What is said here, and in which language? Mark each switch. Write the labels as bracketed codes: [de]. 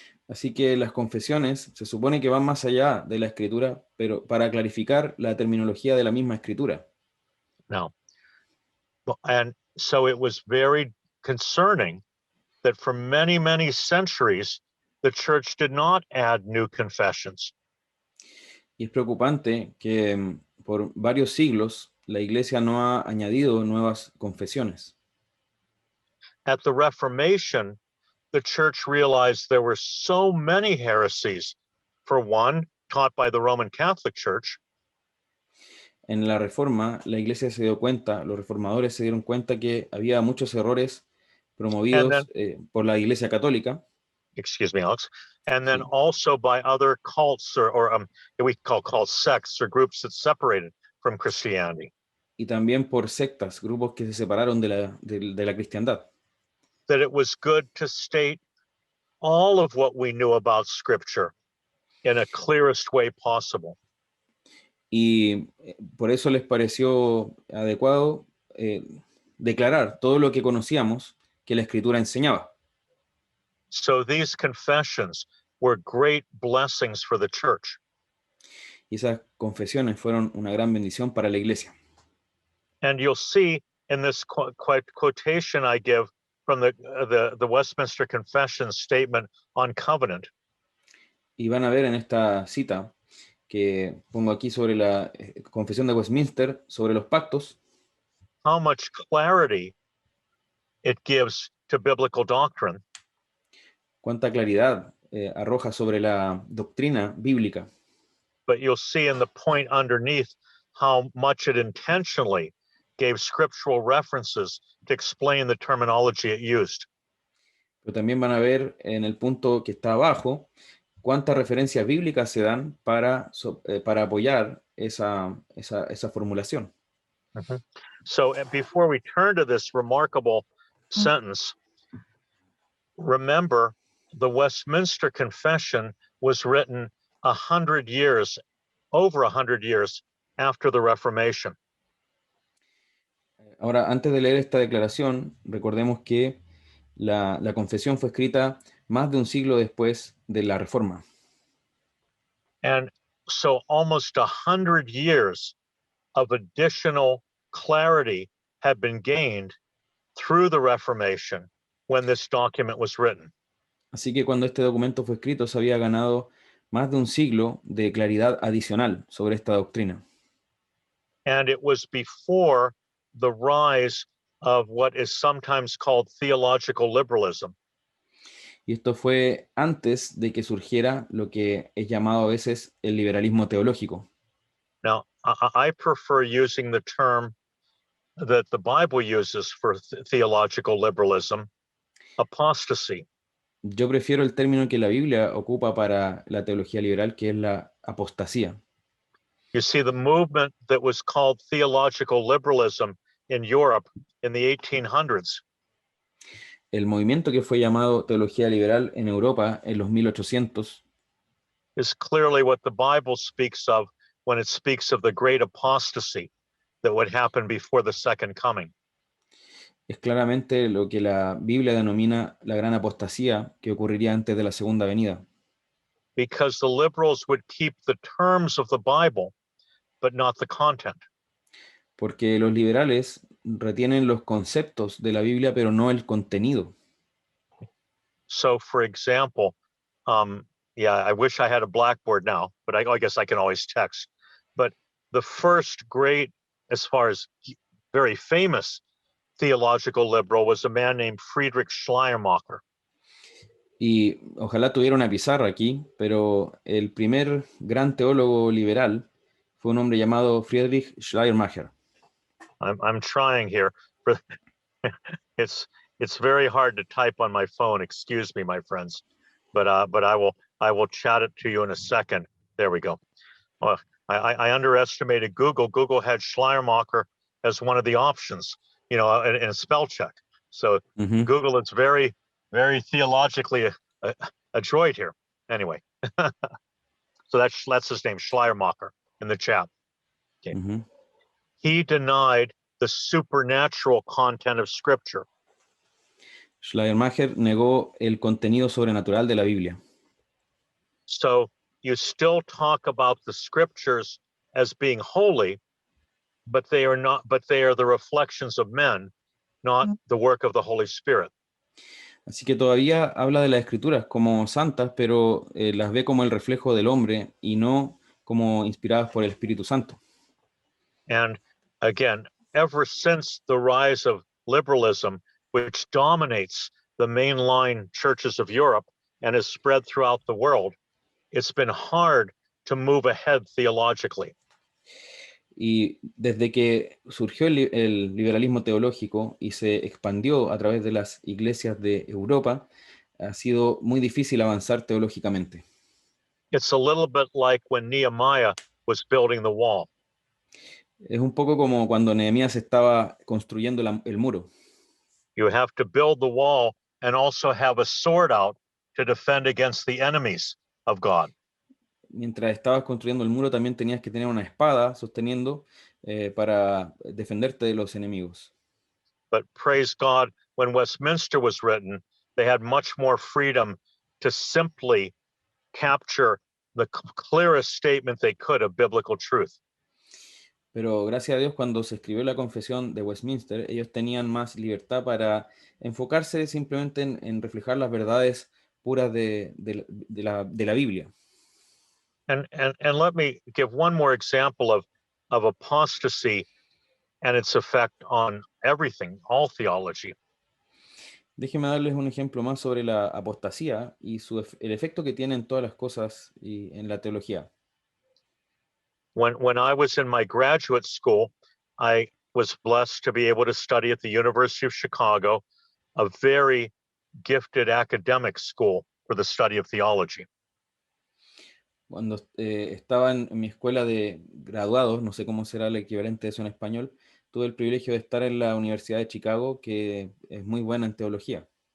[es] Así que las confesiones se supone que van más allá de la escritura, pero para clarificar la terminología de la misma escritura. No. [en] And so it was very concerning that for many, many centuries, the church did not add new confessions. [es] Y es preocupante que por varios siglos la Iglesia no ha añadido nuevas confesiones. [en] At the Reformation, the church realized there were so many heresies. For one, taught by the Roman Catholic Church. [es] En la Reforma, la Iglesia se dio cuenta, los reformadores se dieron cuenta que había muchos errores promovidos por la Iglesia Católica. [en] Excuse me, Alex. And then also by other cults or we call cults, sects or groups that separated from Christianity. [es] Y también por sectas, grupos que se separaron de la cristiandad. [en] That it was good to state all of what we knew about Scripture in a clearest way possible. [es] Y por eso les pareció adecuado declarar todo lo que conocíamos que la Escritura enseñaba. [en] So these confessions were great blessings for the church. [es] Y esas confesiones fueron una gran bendición para la Iglesia. [en] And you'll see in this quotation I give from the Westminster Confession statement on covenant. [es] Y van a ver en esta cita que pongo aquí sobre la Confesión de Westminster sobre los pactos, [en] how much clarity it gives to biblical doctrine. [es] Cuánta claridad arroja sobre la doctrina bíblica. [en] But you'll see in the point underneath how much it intentionally gave scriptural references to explain the terminology it used. [es] Pero también van a ver en el punto que está abajo cuántas referencias bíblicas se dan para apoyar esa formulación. Mm-hmm. [en] So before we turn to this remarkable sentence, remember the Westminster Confession was written over 100 years after the Reformation. [es] Ahora, antes de leer esta declaración, recordemos que la confesión fue escrita más de un siglo después de la Reforma. [en] And so almost 100 years of additional clarity had been gained through the Reformation when this document was written. [es] Así que cuando este documento fue escrito, se había ganado más de un siglo de claridad adicional sobre esta doctrina. [en] and it was before the rise of what is sometimes called theological liberalism. [es] Y esto fue antes de que surgiera lo que es llamado a veces el liberalismo teológico. [en] Now, I prefer using the term that the Bible uses for theological liberalism, apostasy. [es] Yo prefiero el término que la Biblia ocupa para la teología liberal, que es la apostasía. [en] You see, the movement that was called theological liberalism in Europe in the 1800s [es] El movimiento que fue llamado teología liberal en Europa en los 1800 [en] is clearly what the Bible speaks of when it speaks of the great apostasy that would happen before the second coming. [es] es claramente lo que la Biblia denomina la gran apostasía que ocurriría antes de la segunda venida. [en] Because the liberals would keep the terms of the Bible, but not the content. [es] Porque los liberales retienen los conceptos de la Biblia, pero no el contenido. [en] So, for example, yeah, I wish I had a blackboard now, but I guess I can always text. But the first great, as far as very famous theological liberal, was a man named Friedrich Schleiermacher. [es] Y ojalá tuviera una pizarra aquí, pero el primer gran teólogo liberal fue un hombre llamado Friedrich Schleiermacher. [en] I'm trying here. It's very hard to type on my phone. Excuse me, my friends, but I will chat it to you in a second. There we go. Well, I underestimated Google. Google had Schleiermacher as one of the options, you know, in a spell check. So Google is very, very theologically adroit here. Anyway, so that's his name, Schleiermacher, in the chat. Okay. He denied the supernatural content of Scripture. [es] Schleiermacher negó el contenido sobrenatural de la Biblia. [en] So you still talk about the Scriptures as being holy, but they are not. But they are the reflections of men, not the work of the Holy Spirit. [es] Así que todavía habla de las Escrituras como santas, pero las ve como el reflejo del hombre y no como inspiradas por el Espíritu Santo. [en] And again, ever since the rise of liberalism, which dominates the mainline churches of Europe and has spread throughout the world, it's been hard to move ahead theologically. [es] Y desde que surgió el liberalismo teológico y se expandió a través de las iglesias de Europa, ha sido muy difícil avanzar teológicamente. [en] It's a little bit like when Nehemiah was building the wall. [es] Es un poco como cuando Nehemías estaba construyendo el muro. [en] You have to build the wall and also have a sword out to defend against the enemies of God. [es] Mientras estabas construyendo el muro, también tenías que tener una espada sosteniendo para defenderte de los enemigos. [en] But praise God, when Westminster was written, they had much more freedom to simply capture the clearest statement they could of biblical truth. [es] Pero gracias a Dios, cuando se escribió la Confesión de Westminster, ellos tenían más libertad para enfocarse simplemente en reflejar las verdades puras de la Biblia. [en] And let me give one more example of apostasy and its effect on everything, all theology. [es] Déjenme darles un ejemplo más sobre la apostasía y el efecto que tiene en todas las cosas y en la teología. [en] When I was in my graduate school, I was blessed to be able to study at the University of Chicago, a very gifted academic school for the study of theology. [es] Cuando estaba en mi escuela de graduados, no sé cómo será el equivalente de eso en español, tuve el privilegio de estar en la Universidad de Chicago, que es muy buena en teología.